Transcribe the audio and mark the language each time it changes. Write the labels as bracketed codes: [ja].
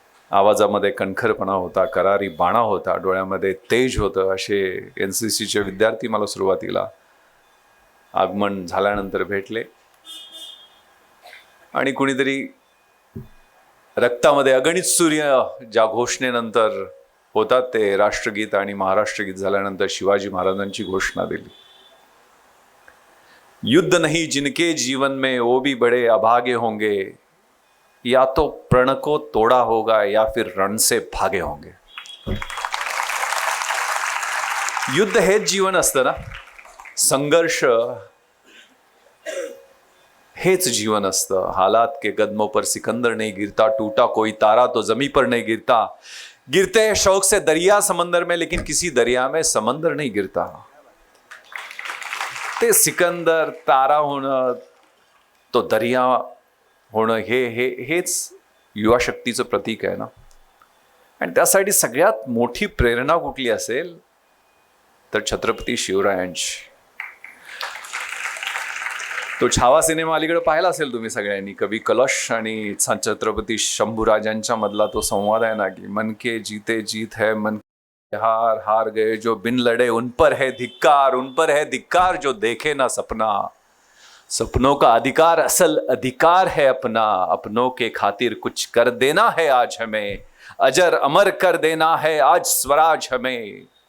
[mr] आवाजामध्ये कणखरपणा होता, करारी बाणा होता, डोळ्यामध्ये तेज होतं, असे NCCचे विद्यार्थी मला सुरुवातीला आगमन झाल्यानंतर भेटले. आणि कुणीतरी रक्तामध्ये अगणित सूर्य ज्या घोषणेनंतर होतात, ते राष्ट्रगीत आणि महाराष्ट्रगीत झाल्यानंतर शिवाजी महाराजांची घोषणा दिली. [hi] युद्ध नहीं जिनके जीवन में वो भी बड़े अभागे होंगे, या तो प्रण को तोड़ा होगा या फिर रण से भागे होंगे. [mr] युद्ध हेच जीवन असतं ना, संघर्ष हेच जीवन असतं. [hi] हालात के कदमों पर सिकंदर नहीं गिरता, टूटा कोई तारा तो जमी पर नहीं गिरता, गिरते हैं शौक से दरिया समंदर में लेकिन किसी दरिया में समंदर नहीं गिरता. [mr] ते सिकंदर, तारा होणं, तो दरिया होणं, हेच युवा शक्तीचं प्रतीक आहे ना. आणि त्यासाठी सगळ्यात मोठी प्रेरणा कुठली असेल तर छत्रपती शिवरायांची. तो छावा सिनेमा अलीकडे पाहिला असेल तुम्ही सगळ्यांनी. कवी कलश आणि छत्रपती शंभूराजांच्या मधला तो संवाद आहे ना, [hi] की मन के जीते जीत है, मन हार हार गए जो बिन लड़े, उन पर है धिक्कार, उन पर है धिक्कार जो देखे ना सपना. सपनों का अधिकार असल अधिकार है अपना, अपनों के खातिर कुछ कर देना है आज हमें, अजर अमर कर देना है आज स्वराज हमें.